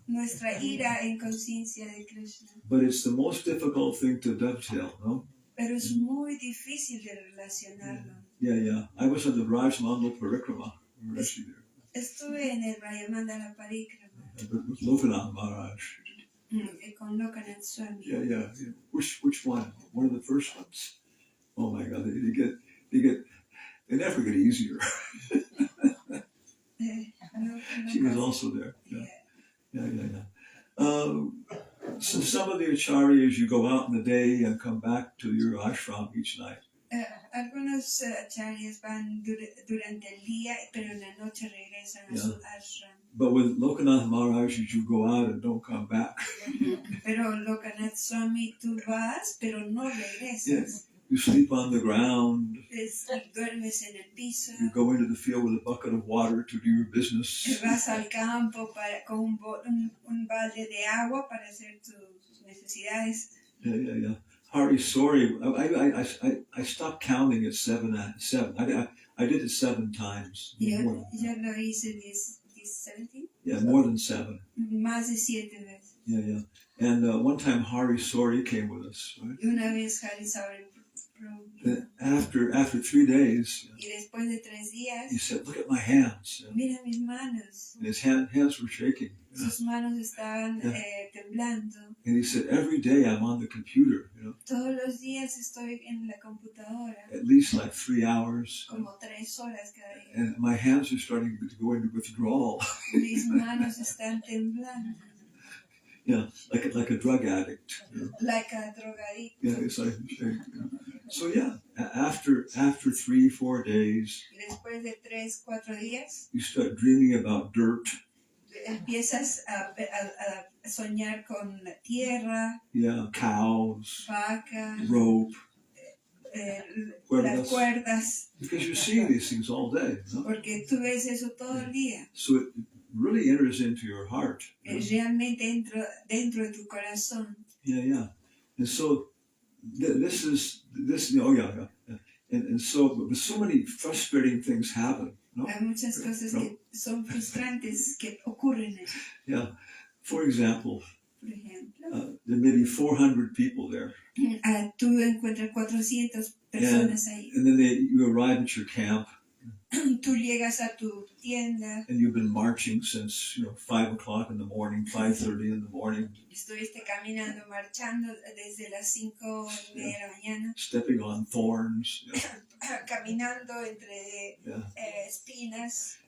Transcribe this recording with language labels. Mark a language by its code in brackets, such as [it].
[es] nuestra ira en conciencia de Krishna. [en] But it's the most difficult thing to dovetail, no? [es] Pero es muy difícil de relacionarlo. [en] Yeah. I was on the Vrajamandala Parikrama. We were actually there. [es] Estuve en el Vrajamandala Parikrama [en] With Lokanath Maharaj. [es] con Lokanath Swami. [en] Yeah. Which one? One of the first ones? Oh my God, they never get easier. She was also there. Yeah. So some of the acharyas, you go out in the day and come back to your ashram each night. [es] Algunos acharyas van durante el día, pero en la noche regresan a su ashram. [en] But with Lokanath Maharaj, you go out and don't come back. [es] Pero Lokanath Swami, tú vas, pero no regresas. [en] Yes. You sleep on the ground. [es] Duermes en el piso. [en] You go into the field with a bucket of water to do your business. [es] Vas al campo con un balde de agua para hacer tus necesidades. [en] Yeah. Hari, sorry, I stopped counting at seven. I did it 7 times. [es] Yo lo hice 17? [en] Yeah, more than 7. [es] Más de 7 veces. [en] Yeah. And one time Hari Sori came with us, right? [es] Y una vez Hari Sori [en] After 3 days, [es] y después de 3 días, [en] he said, "Look at my hands." [es] Mira mis manos. [en] And his hands were shaking. [es] Sus manos estaban temblando. [en] And he said, "Every day I'm on the computer, [es] Todos los días estoy en la computadora. [en] At least like 3 hours. [es] Como 3 horas cada día. [en] And my hands are starting to go into withdrawal." [es] Mis manos están temblando. [en] Yeah, like a drug addict. Like a drogadicto. Yeah, it's like, so yeah, after 3-4 days, [es] Después de 3-4 días, [en] you start dreaming about dirt. [es] Empiezas a soñar con la tierra. [en] Yeah, cows. [es] Vacas. [en] Rope. [es] Las cuerdas. [en] Because you see these things all day. [es] No? Porque tú ves eso todo el día. [en] So it really enters into your heart. [es] Realmente dentro de tu corazón. [en] Yeah. And so this. Yeah. And so many frustrating things happen. [es] No? Hay muchas cosas que son frustrantes que ocurren. [en] Yeah. For example, there may be 400 people there. [es] Tú encuentras 400 personas ahí. [en] And then you arrive at your camp. [es] Tú llegas a tu tienda. [en] And you've been marching since 5 o'clock in the morning, 5:30 in the morning. [es] Estuviste caminando, marchando desde las 5:30 de la mañana. [en] Stepping on thorns. [es] Caminando entre espinas.